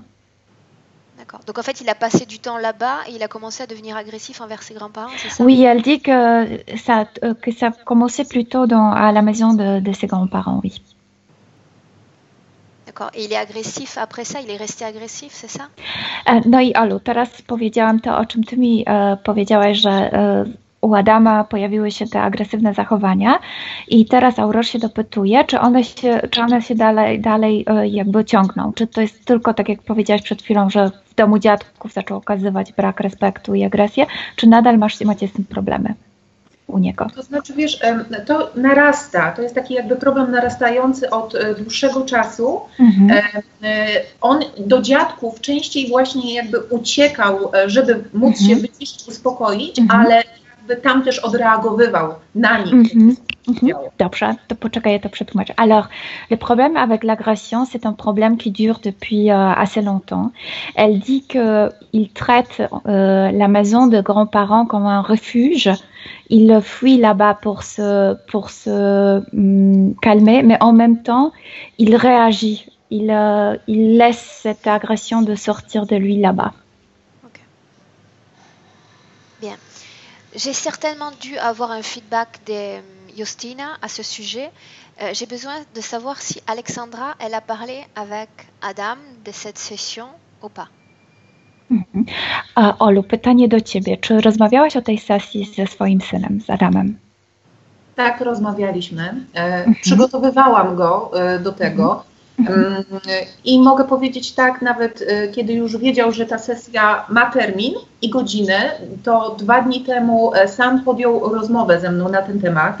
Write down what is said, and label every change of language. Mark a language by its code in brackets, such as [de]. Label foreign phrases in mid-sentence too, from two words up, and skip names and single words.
[fr] D'accord. Donc, en fait, il a passé du temps là-bas et il a commencé à devenir agressif envers ses grands-parents, c'est ça? Oui, elle dit que ça commençait plutôt à la maison de ses grands-parents, oui. D'accord. Et il est agressif après ça? Il est resté agressif, c'est ça? [pl] No i Olu, teraz powiedziałam to, o czym ty mi powiedziałaś, że u Adama pojawiły się te agresywne zachowania i teraz Aurore się dopytuje, czy one się dalej jakby ciągną. Czy to jest tylko, tak jak powiedziałaś przed chwilą, że w domu dziadków zaczął okazywać brak respektu i agresję, czy nadal macie z tym problemy u niego? To znaczy, wiesz, to narasta, to jest taki jakby problem narastający od dłuższego czasu. On do dziadków częściej właśnie jakby uciekał, żeby móc się wyciszyć, uspokoić, ale tam też odreagowywał na nich. Dobrze, to poczekaj, ja to przetłumaczę. [fr] Alors, le problème avec l'agression, c'est un problème qui dure depuis assez longtemps. Elle dit qu'il traite la maison de grands-parents comme un refuge. Il fuit là-bas pour se calmer, mais en même temps, il réagit. Il laisse cette agression de sortir de lui là-bas. Okay. Bien. J'ai certainement dû avoir un feedback de Justina à ce sujet. J'ai besoin de savoir si Alexandra, elle a parlé avec Adam de cette session ou pas. [pl] Olu, pytanie do ciebie. Czy rozmawiałaś o tej sesji ze swoim synem, z Adamem? Tak, rozmawialiśmy. Przygotowywałam go do tego. I mogę powiedzieć tak, nawet kiedy już wiedział, że ta sesja ma termin i godzinę, to 2 dni temu sam podjął rozmowę ze mną na ten temat.